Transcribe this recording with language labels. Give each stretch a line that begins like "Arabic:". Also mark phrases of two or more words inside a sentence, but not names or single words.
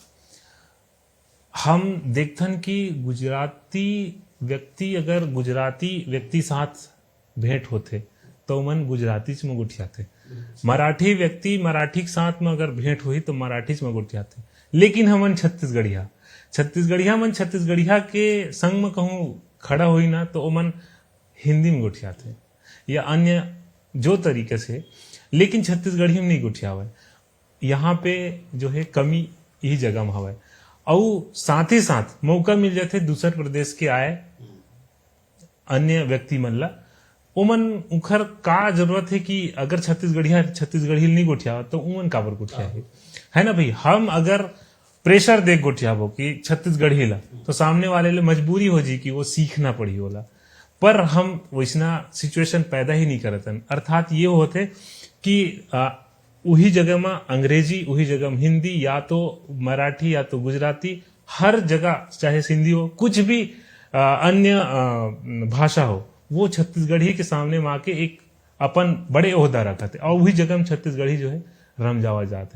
Chhattisgarhi: हम देखथन कि गुजराती व्यक्ति अगर गुजराती व्यक्ति साथ भेंट होते तो मन गुजराती में गुठियाते, मराठी व्यक्ति मराठी के साथ में अगर भेंट हुई तो मराठी में गुठियाते, लेकिन हमन छत्तीसगढ़िया मन छत्तीसगढ़िया के संग में कहूँ खड़ा हुई ना तो ओमन हिंदी में गुठियाते या अन्य जो तरीके से, लेकिन छत्तीसगढ़ी में नहीं गुठियावे। यहाँ पे जो है कमी यही जगह में हवा, और साथ ही साथ मौका मिल जाते दूसरे प्रदेश के आए अन्य व्यक्ति मन ला, उमन उखर का जरूरत है कि अगर छत्तीसगढ़ी नहीं गोठिया तो उमन काबर गोठिया है ना भाई। हम अगर प्रेशर देख गोठियाबो कि छत्तीसगढ़ी ला तो सामने वाले ले मजबूरी हो जी कि वो सीखना पड़ी होला, पर हम वैसना सिचुएशन पैदा ही नहीं करतन। अर्थात ये होते कि वही जगह में अंग्रेजी, वही जगह में हिंदी, या तो मराठी या तो गुजराती, हर जगह चाहे सिंधी हो, कुछ भी अन्य भाषा हो, वो छत्तीसगढ़ी के सामने माँ के एक अपन बड़े ओहदा रखते और वही जगह में छत्तीसगढ़ी जो है रम जावा जाते।